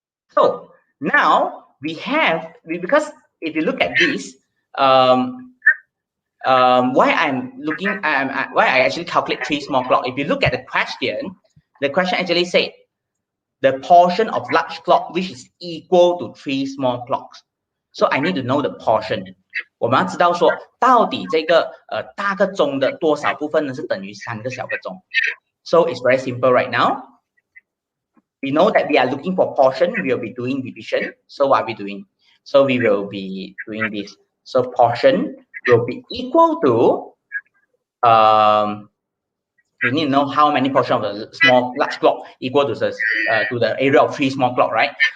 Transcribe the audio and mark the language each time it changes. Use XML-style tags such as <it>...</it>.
<en>So now because if you look at this, why I actually calculate 3 small clock. If you look at the question actually said the portion of large clock which is equal to 3 small clocks. So I need to know the portion.</en> <zh>我们要知道说到底这个大个钟的多少部分呢是等于3个小个钟。</zh> <en>So it's very simple right now. We know that we are looking for portion. We will be doing division. So what are we doing? So we will be doing this. So portion will be equal to we need to know how many portion of the large clock equal to the area of 3 small clock, right?</en>